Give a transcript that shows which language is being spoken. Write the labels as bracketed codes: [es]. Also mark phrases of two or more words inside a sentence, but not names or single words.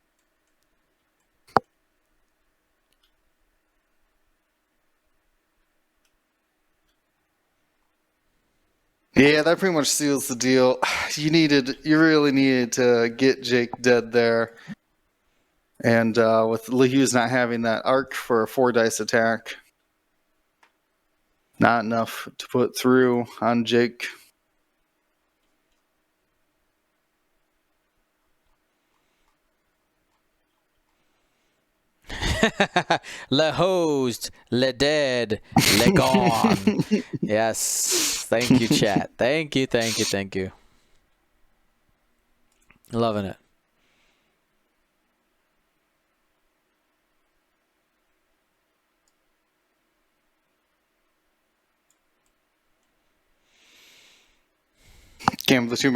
[en] Yeah, that pretty much seals the deal. You really needed to get Jake dead there. And with LaHughes not having that arc for a 4 dice attack, not enough to put through on Jake. Le hosed, le dead, le gone. Yes. Thank you, chat. Thank you. Loving it. Game of the Tomb.